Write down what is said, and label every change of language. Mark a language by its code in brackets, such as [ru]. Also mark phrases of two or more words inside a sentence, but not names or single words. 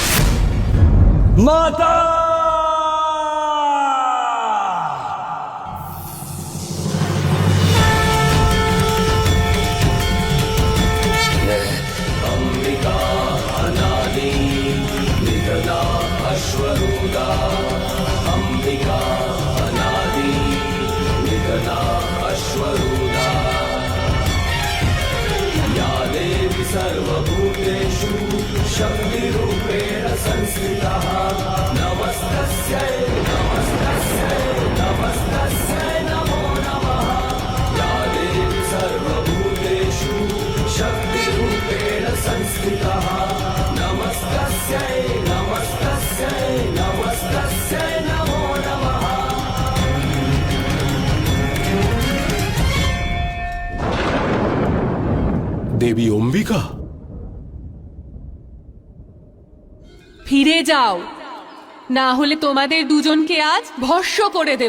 [bn] মাতা! অম্বিকা অনাদি নিতলা অশ্বরূঢ়া, অম্বিকা অনাদি নিতলা অশ্বরূঢ়া, [sa] या देवी सर्वभूतेषु शक्तिरूपेण संस्थिता, नमस्तस्यै नमस्तस्यै नमस्तस्यै नमो नमः। या देवी सर्वभूतेषु शक्तिरूपेण संस्थिता, नमस्तस्यै नमस्तस्यै नमस्तस्यै नमो नमः। [bn] দেবী অম্বিকা, ফিরে যাও, না হলে তোমাদের দুজনকে আজ ভস্ম করে দেব।